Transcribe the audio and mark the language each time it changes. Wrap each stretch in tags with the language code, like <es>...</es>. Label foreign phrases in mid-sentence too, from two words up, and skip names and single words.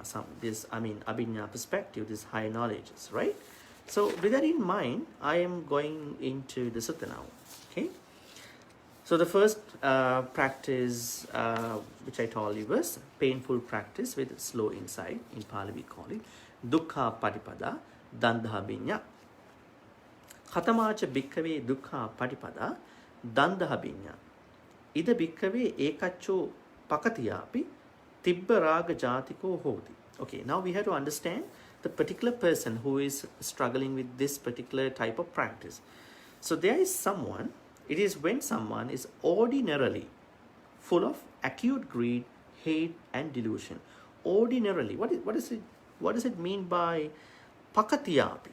<en>Abhinya perspective, this high knowledges, right? So with that in mind, I am going into the sutta now. Okay. So the first practice, which I told you, was painful practice with slow insight. In Pali we call it</en> <pi>dukkha patipada dandha binya. Khatamacha bhikkave dukkha patipada dandha binya. Ida bhikkave ekacho pakatiyapi tibba raga jatiko hoti.</pi> <en>Okay, now we have to understand the particular person who is struggling with this particular type of practice. So there is someone, it is when someone is ordinarily full of acute greed, hate and delusion. Ordinarily, what does it mean by pakatiyapi?</en>